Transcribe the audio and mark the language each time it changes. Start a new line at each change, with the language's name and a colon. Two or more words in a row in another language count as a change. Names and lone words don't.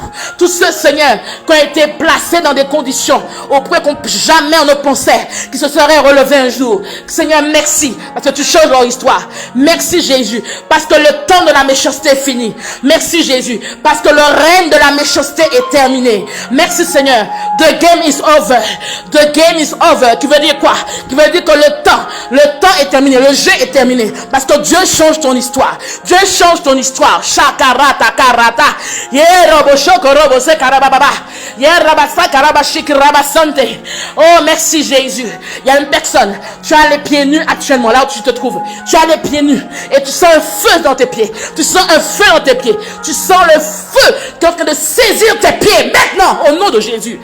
French: Tous ceux, Seigneur, qui ont été placés dans des conditions au point qu'on jamais on ne pensait qu'ils se seraient relevés un jour. Seigneur, merci. Parce que tu changes leur histoire. Merci Jésus. Parce que le temps de la méchanceté est fini. Merci Jésus. Parce que le règne de la méchanceté est terminé. Merci Seigneur.
English: The game is over. The game is over.
French: Qui veut dire quoi? Qui veut dire que le temps est terminé. Le jeu est terminé. Parce que Dieu change ton histoire. Dieu change ton histoire. Shakarata karata. Yerobo shoko robo se karababa. Yerabasa karabashik rabasante. Oh merci Jésus. Il y a une personne. Tu as les pieds nus actuellement là où tu te trouves. Tu as les pieds nus et tu sens un feu dans tes pieds. Tu sens un feu dans tes pieds. Tu sens le feu qui est en train de saisir tes pieds maintenant au nom de Jésus.